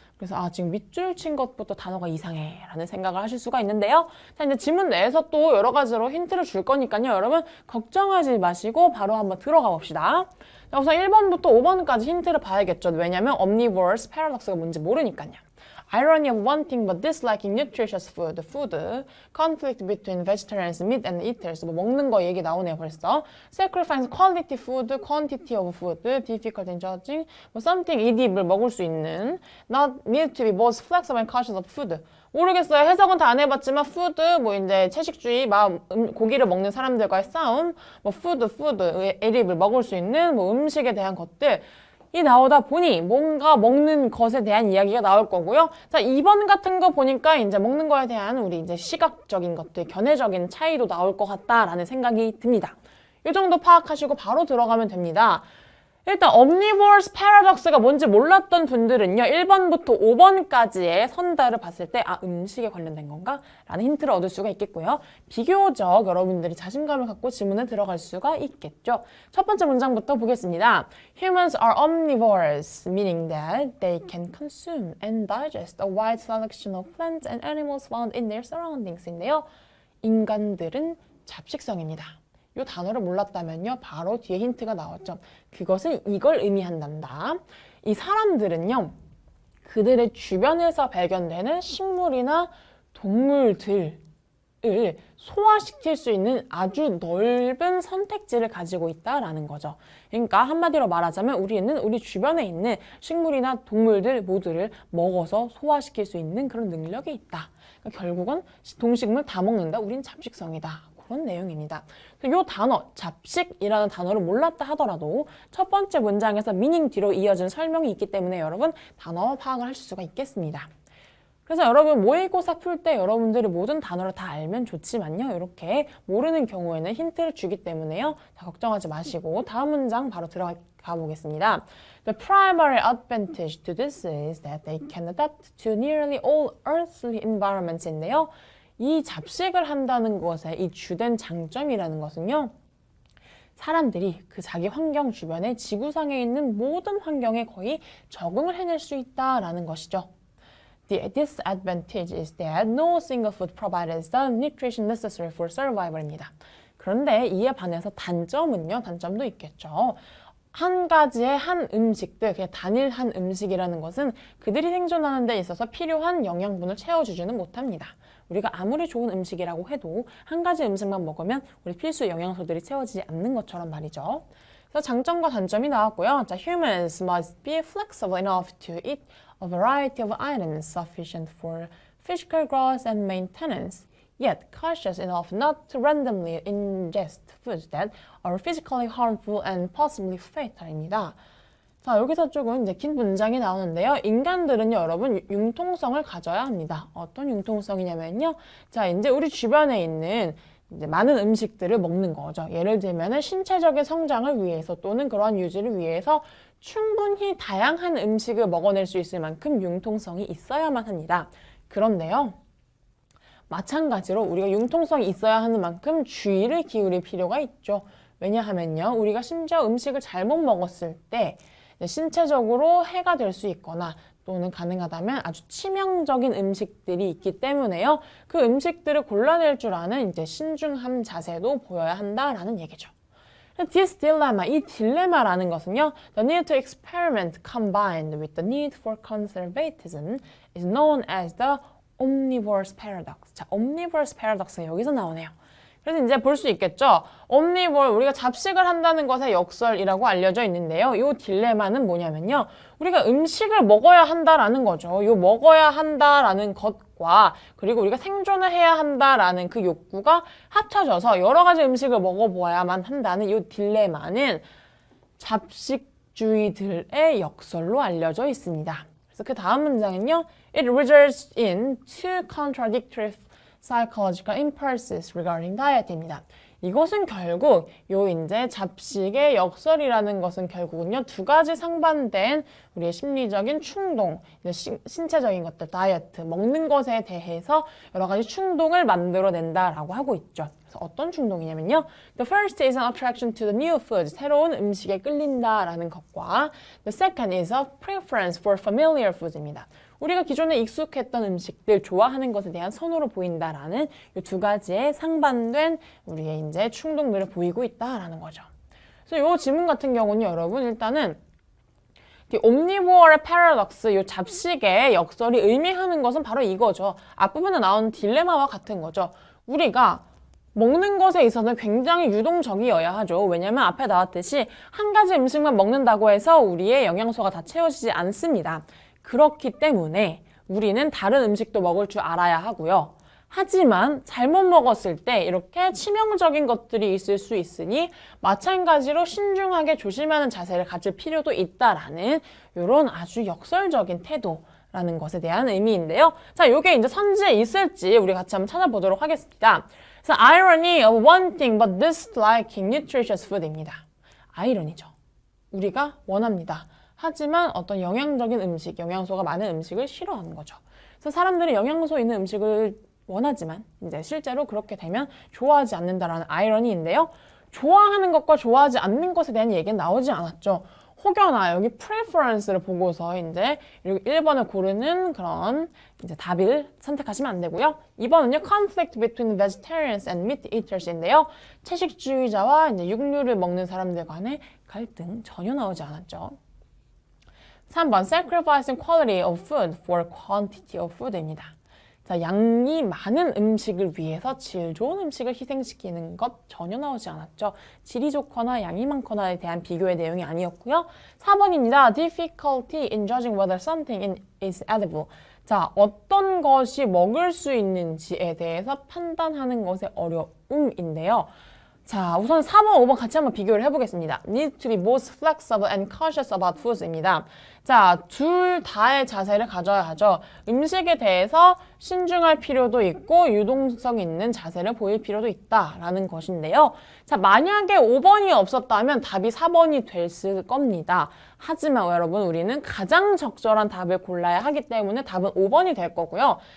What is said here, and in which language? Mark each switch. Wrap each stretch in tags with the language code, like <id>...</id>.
<ko>그래서 지금 밑줄 친 것부터 단어가 이상해 라는 생각을 하실 수가 있는데요. 자, 이제 지문 내에서 또 여러 가지로 힌트를 줄 거니까요. 여러분 걱정하지 마시고 바로 한번 들어가 봅시다. 자, 우선 1번부터 5번까지 힌트를 봐야겠죠. 왜냐면 omnivorous paradox가 뭔지 모르니까요.</ko> <en>Irony of wanting but disliking nutritious food, conflict between vegetarians, meat and eaters.</en> <ko>뭐 먹는 거 얘기 나오네요 벌써.</ko> <en>Sacrifice quality food, quantity of food, difficult in judging.</en> <ko>뭐</ko> <en>something edible</en> <ko>먹을 수 있는.</ko> <en>Not need to be both flexible and cautious of food.</en> <ko>모르겠어요. 해석은 다 안 해봤지만 food, 뭐 이제 채식주의, 고기를 먹는 사람들과의 싸움, 뭐 food, edible 먹을 수 있는 뭐 음식에 대한 것들. 이 나오다 보니 뭔가 먹는 것에 대한 이야기가 나올 거고요. 자, 2번 같은 거 보니까 이제 먹는 거에 대한 우리 이제 시각적인 것들, 견해적인 차이도 나올 것 같다라는 생각이 듭니다. 이 정도 파악하시고 바로 들어가면 됩니다. 일단 omnivorous paradox가 뭔지 몰랐던 분들은요. 1번부터 5번까지의 선달을 봤을 때 음식에 관련된 건가? 라는 힌트를 얻을 수가 있겠고요. 비교적 여러분들이 자신감을 갖고 지문에 들어갈 수가 있겠죠. 첫 번째 문장부터 보겠습니다.</ko> <en>Humans are omnivorous, meaning that they can consume and digest a wide selection of plants and animals found in their surroundings인데요.</en> <ko>인간들은 잡식성입니다. 이 단어를 몰랐다면요. 바로 뒤에 힌트가 나왔죠. 그것은 이걸 의미한단다. 이 사람들은요. 그들의 주변에서 발견되는 식물이나 동물들을 소화시킬 수 있는 아주 넓은 선택지를 가지고 있다라는 거죠. 그러니까 한마디로 말하자면 우리는 우리 주변에 있는 식물이나 동물들 모두를 먹어서 소화시킬 수 있는 그런 능력이 있다. 그러니까 결국은 동식물 다 먹는다. 우린 잡식성이다. 그런 내용입니다. 이 단어, 잡식이라는 단어를 몰랐다 하더라도 첫 번째 문장에서 미닝 뒤로 이어진 설명이 있기 때문에 여러분 단어 파악을 하실 수가 있겠습니다. 그래서 여러분 모의고사 풀 때 여러분들이 모든 단어를 다 알면 좋지만요. 이렇게 모르는 경우에는 힌트를 주기 때문에요. 다 걱정하지 마시고 다음 문장 바로 들어가 보겠습니다.</ko> <en>The primary advantage to this is that they can adapt to nearly all earthly environments인데요.</en> <ko>이 잡식을 한다는 것의 이 주된 장점이라는 것은요. 사람들이 그 자기 환경 주변에 지구상에 있는 모든 환경에 거의 적응을 해낼 수 있다라는 것이죠.</ko> <en>The disadvantage is that no single food provides the nutrition necessary for survival입니다.</en> <ko>그런데 이에 반해서 단점도 있겠죠. 한 가지의 한 음식들, 그냥 단일 한 음식이라는 것은 그들이 생존하는 데 있어서 필요한 영양분을 채워주지는 못합니다. 우리가 아무리 좋은 음식이라고 해도 한 가지 음식만 먹으면 우리 필수 영양소들이 채워지지 않는 것처럼 말이죠. 그래서 장점과 단점이 나왔고요.</ko> <en>자, humans must be flexible enough to eat a variety of items sufficient for physical growth and maintenance, yet cautious enough not to randomly ingest foods that are physically harmful and possibly fatal입니다.</en> <ko>자, 여기서 조금 이제 긴 문장이 나오는데요. 인간들은요, 여러분, 융통성을 가져야 합니다. 어떤 융통성이냐면요. 자, 이제 우리 주변에 있는 이제 많은 음식들을 먹는 거죠. 예를 들면은 신체적인 성장을 위해서 또는 그러한 유지를 위해서 충분히 다양한 음식을 먹어낼 수 있을 만큼 융통성이 있어야만 합니다. 그런데요. 마찬가지로 우리가 융통성이 있어야 하는 만큼 주의를 기울일 필요가 있죠. 왜냐하면요. 우리가 심지어 음식을 잘못 먹었을 때 신체적으로 해가 될 수 있거나 또는 가능하다면 아주 치명적인 음식들이 있기 때문에요. 그 음식들을 골라낼 줄 아는 이제 신중한 자세도 보여야 한다라는 얘기죠.</ko> <en>This dilemma,</en> <ko>이 딜레마라는 것은요.</ko> <en>The need to experiment combined with the need for conservatism is known as the omnivorous paradox.</en> <ko>자, omnivorous paradox가 여기서 나오네요. 그래서 이제 볼 수 있겠죠. omnivore, 우리가 잡식을 한다는 것의 역설이라고 알려져 있는데요. 이 딜레마는 뭐냐면요. 우리가 음식을 먹어야 한다라는 거죠. 이 먹어야 한다라는 것과 그리고 우리가 생존을 해야 한다라는 그 욕구가 합쳐져서 여러 가지 음식을 먹어보아야만 한다는 이 딜레마는 잡식주의들의 역설로 알려져 있습니다. 그래서 그 다음 문장은요.</ko> <en>It results in two contradictory psychological impulses regarding diet입니다.</en> <ko>이것은 결국 요 이제 잡식의 역설이라는 것은 결국은요 두 가지 상반된 우리의 심리적인 충동, 신체적인 것들, 다이어트, 먹는 것에 대해서 여러 가지 충동을 만들어낸다라고 하고 있죠. 그래서 어떤 충동이냐면요.</ko> <en>The first is an attraction to the new food,</en> <ko>새로운 음식에 끌린다라는 것과</ko> <en>The second is a preference for familiar foods입니다.</en> <ko>우리가 기존에 익숙했던 음식들, 좋아하는 것에 대한 선호를 보인다라는 이 두 가지의 상반된 우리의 이제 충동들을 보이고 있다라는 거죠. 그래서 이 지문 같은 경우는 여러분 일단은 옴니보어의 패러독스, 이 잡식의 역설이 의미하는 것은 바로 이거죠. 앞부분에 나오는 딜레마와 같은 거죠. 우리가 먹는 것에 있어서는 굉장히 유동적이어야 하죠. 왜냐하면 앞에 나왔듯이 한 가지 음식만 먹는다고 해서 우리의 영양소가 다 채워지지 않습니다. 그렇기 때문에 우리는 다른 음식도 먹을 줄 알아야 하고요. 하지만 잘못 먹었을 때 이렇게 치명적인 것들이 있을 수 있으니 마찬가지로 신중하게 조심하는 자세를 가질 필요도 있다라는 이런 아주 역설적인 태도라는 것에 대한 의미인데요. 자, 이게 이제 선지에 있을지 우리 같이 한번 찾아보도록 하겠습니다. 그래서</ko> <en>irony of wanting but disliking nutritious food입니다.</en> <ko>아이러니죠. 우리가 원합니다. 하지만 어떤 영양적인 음식, 영양소가 많은 음식을 싫어하는 거죠. 그래서 사람들이 영양소 있는 음식을 원하지만 이제 실제로 그렇게 되면 좋아하지 않는다라는 아이러니인데요. 좋아하는 것과 좋아하지 않는 것에 대한 얘기는 나오지 않았죠. 혹여나 여기 preference를 보고서 이제 1번을 고르는 그런 이제 답을 선택하시면 안 되고요. 2번은요,</ko> <en>conflict between vegetarians and meat eaters인데요.</en> <ko>채식주의자와 이제 육류를 먹는 사람들 간의 갈등 전혀 나오지 않았죠.</ko> <en>3번 sacrificing quality of food for quantity of food입니다.</en> <ko>자, 양이 많은 음식을 위해서 질 좋은 음식을 희생시키는 것 전혀 나오지 않았죠. 질이 좋거나 양이 많거나에 대한 비교의 내용이 아니었고요. 4번입니다.</ko> <en>difficulty in judging whether something is edible.</en> <ko>자, 어떤 것이 먹을 수 있는지에 대해서 판단하는 것의 어려움인데요. 자, 우선 4번, 5번 같이 한번 비교를 해보겠습니다.</ko> <en>Need to be both flexible and cautious about foods입니다.</en> <ko>자, 둘 다의 자세를 가져야 하죠. 음식에 대해서 신중할 필요도 있고 유동성 있는 자세를 보일 필요도 있다라는 것인데요. 자, 만약에 5번이 없었다면 답이 4번이 됐을 겁니다. 하지만 여러분, 우리는 가장 적절한 답을 골라야 하기 때문에 답은 5번이 될 거고요.</ko>